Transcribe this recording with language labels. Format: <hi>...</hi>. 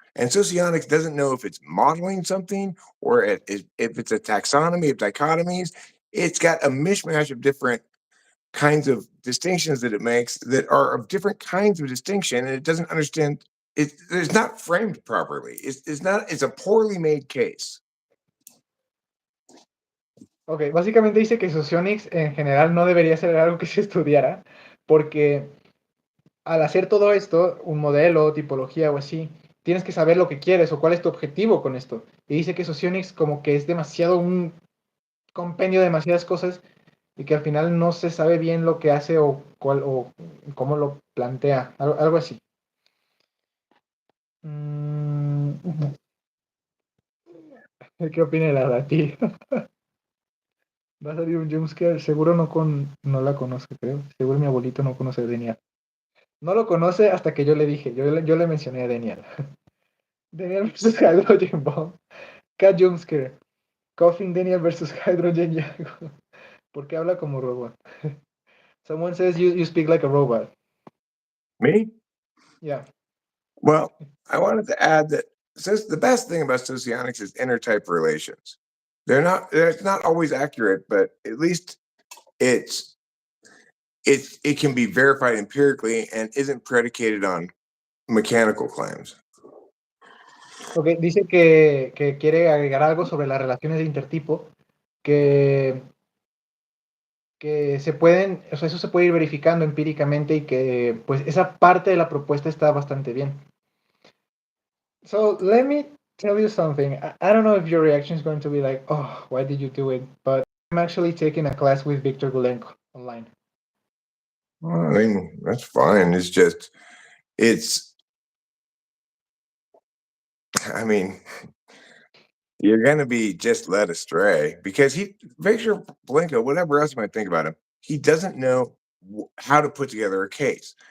<en>And socionics doesn't know if it's modeling something or if it's a taxonomy of dichotomies. It's got a mishmash of different kinds of distinctions that it makes that are of different kinds of distinction, and it doesn't understand it's not framed properly. It's a poorly made case.</en> <es>Ok, básicamente dice que Socionics en general no debería ser algo que se estudiara, porque al hacer todo esto, un modelo, tipología o así, tienes que saber lo que quieres o cuál es tu objetivo con esto. Y dice que Socionics como que es demasiado un compendio de demasiadas cosas y que al final no se sabe bien lo que hace o cómo lo plantea, algo así. Mm, ¿Qué opina la de ti? Va a salir un jumpscare, seguro no la conozco, creo. Seguro mi abuelito no conoce a Daniel. No lo conoce hasta que yo le dije, yo le mencioné a Daniel. Daniel versus Hydrogen Bomb.</es> <en>Cat jumpscare.</en> <es>Coughing Daniel versus Hydrogen Yago. ¿Por qué habla como robot?</es> <en>Someone says you speak like a robot. Me? Yeah. Well, I wanted to add that since the best thing about socionics is intertype relations. They're not always accurate, but at least it's it can be verified empirically and isn't predicated on mechanical claims.</en> <es>Ok, dice que quiere agregar algo sobre las relaciones de intertipo, que, que se pueden, o sea, eso se puede ir verificando empíricamente y que pues esa parte de la propuesta está bastante bien.</es> <en>So let me tell you something. I don't know if your reaction is going to be like, oh, why did you do it? But I'm actually taking a class with Victor Gulenko online. Well, I mean, that's fine. It's just it's I mean, you're gonna be just led astray because Victor Blanco, whatever else you might think about him, he doesn't know how to put together a case.</en>